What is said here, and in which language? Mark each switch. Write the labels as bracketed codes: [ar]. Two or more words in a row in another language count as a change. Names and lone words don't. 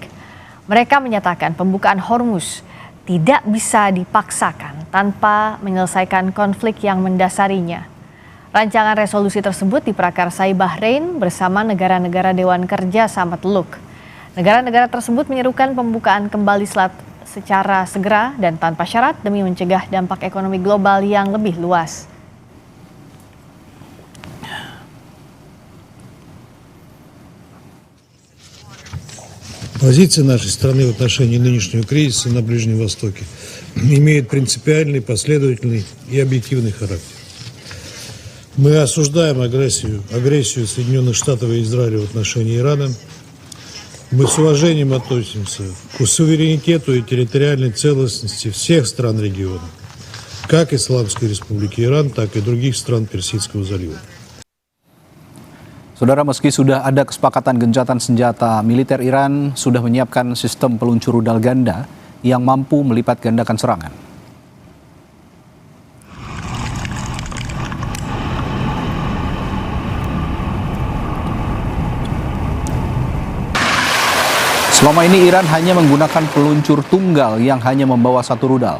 [id] Mereka menyatakan pembukaan Hormuz tidak bisa dipaksakan tanpa menyelesaikan konflik yang mendasarinya. Rancangan resolusi tersebut diprakarsai Bahrain bersama negara-negara Dewan Kerja Sama Teluk. Negara-negara tersebut menyerukan pembukaan kembali selat secara segera dan tanpa syarat demi mencegah dampak ekonomi global yang lebih luas. [ru] Позиция нашей страны в отношении нынешнего кризиса на Ближнем Востоке имеет принципиальный, последовательный и объективный характер. Мы осуждаем агрессию Соединенных Штатов и Израиля в отношении Ирана. Мы с уважением относимся к суверенитету и территориальной целостности всех стран региона, как Исламской Республики Иран, так и других стран Персидского залива. [id] Saudara, meski sudah ada kesepakatan gencatan senjata, militer Iran sudah menyiapkan sistem peluncur rudal ganda yang mampu melipat gandakan serangan. Selama ini Iran hanya menggunakan peluncur tunggal yang hanya membawa satu rudal.